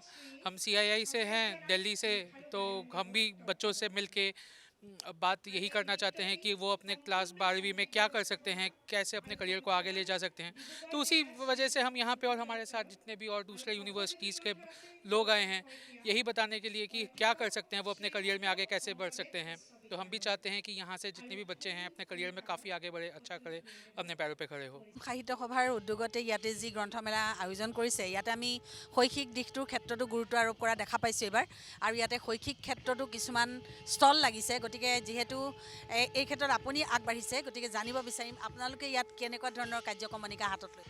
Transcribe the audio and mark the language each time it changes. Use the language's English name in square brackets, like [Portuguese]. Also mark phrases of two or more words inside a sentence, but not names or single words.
[Hindi] हम CII से हैं दिल्ली से, तो हम भी बच्चों से मिलके बात यही करना चाहते हैं कि वो अपने क्लास 12वीं में क्या कर सकते हैं, कैसे अपने करियर को आगे ले जा सकते हैं। तो उसी वजह से हम यहाँ पे और हमारे साथ जितने भी और दूसरे यूनिवर्सिटीज़ के लोग आए हैं, यही बताने के लिए कि क्या कर सकते हैं वो अपने करियर में आगे कैसे बढ़ सकते हैं। तो हम भी चाहते हैं कि यहाँ से जितने भी बच्चे हैं अपने करियर में काफ़ी आगे बढ़े, अच्छा करे, अपने पैरों पे खड़े हो। [Assamese] সাহিত্য সভাৰ উদ্যোগতে ইয়াতে যি গ্ৰন্থমেলা আয়োজন কৰিছে, ইয়াতে আমি শৈক্ষিক দিশটোৰ ক্ষেত্ৰতো গুৰুত্ব আৰোপ কৰা দেখা পাইছোঁ এইবাৰ, আৰু ইয়াতে শৈক্ষিক ক্ষেত্ৰতো কিছুমান ষ্টল লাগিছে। গতিকে যিহেতু এই ক্ষেত্ৰত আপুনি আগবাঢ়িছে, গতিকে জানিব বিচাৰিম আপোনালোকে ইয়াত কেনেকুৱা ধৰণৰ কাৰ্যক্ৰমণিকা হাতত লৈ।